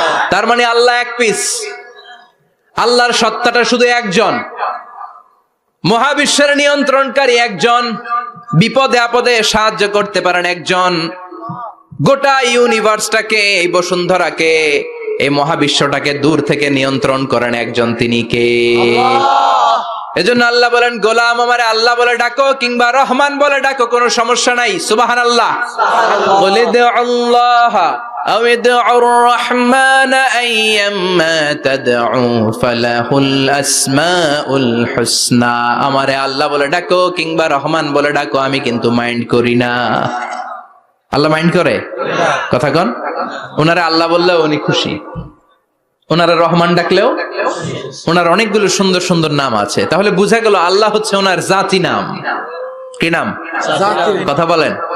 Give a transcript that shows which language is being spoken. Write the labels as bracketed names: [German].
[Bangla] তার মানে আল্লাহ এক পিস। আল্লাহর সত্তাটা শুধু একজন, মহাবিশ্বের নিয়ন্ত্রণকারী একজন, বিপদে আপদে সাহায্য করতে পারেন একজন, গোটা ইউনিভার্সটাকে, এই বসুন্ধরাকে, এই মহাবিশ্বটাকে দূর থেকে নিয়ন্ত্রণ করেন একজন, তিনি কে? এজন্য আল্লাহ বলেন, গোলাম আমারে আল্লাহ বলে ডাকো কিংবা রহমান বলে ডাকো, কোনো সমস্যা নাই। সুবহানাল্লাহ। বলে দে আল্লাহ [Arabic] أو ادعوا الرحمن أيما تدعوا فله الأسماء الحسنى। [Bangla] আমারে আল্লাহ বলে ডাকো কিংবা রহমান বলে ডাকো, আমি কিন্তু মাইন্ড করি না। আল্লাহ মাইন্ড করে? কথা কন। ওনারে আল্লাহ বললেও উনি খুশি, ওনারা রহমান ডাকলেও। ওনার অনেকগুলো সুন্দর সুন্দর নাম আছে, তাহলে বুঝা গেল আল্লাহ হচ্ছে ওনার জাতি নাম। কি নাম? কথা বলেন।